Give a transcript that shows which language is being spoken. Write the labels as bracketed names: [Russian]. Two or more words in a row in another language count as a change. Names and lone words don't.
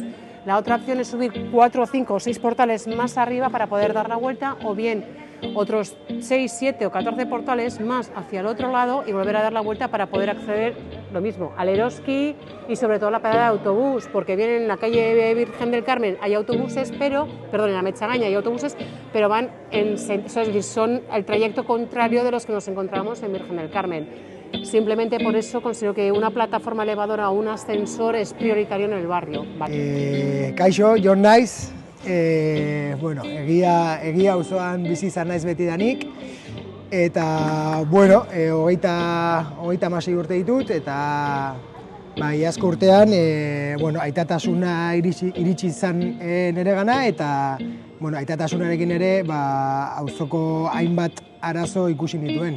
[Spanish] La otra opción es subir 4, 5 o 6 portales más arriba para poder dar la vuelta, o bien otros 6, 7 o 14 portales más hacia el otro lado y volver a dar la vuelta para poder acceder, lo mismo, al Eroski y sobre todo a la parada de autobús, porque bien en la calle Virgen del Carmen hay autobuses, en Ametzagaina hay autobuses, pero van son el trayecto contrario de los que nos encontramos en Virgen del Carmen. Simplemente por eso considero que una plataforma elevadora o un ascensor es prioritario en el barrio. [Basque] Kaixo, Jon naiz, egia auzoan bizi izan naiz betidanik, eta, hogeita 16 urte ditut, eta iazko urtean, aitatasuna iritsi izan nire gana, eta aitatasunarekin ere auzoko hainbat arazo ikusi nituen.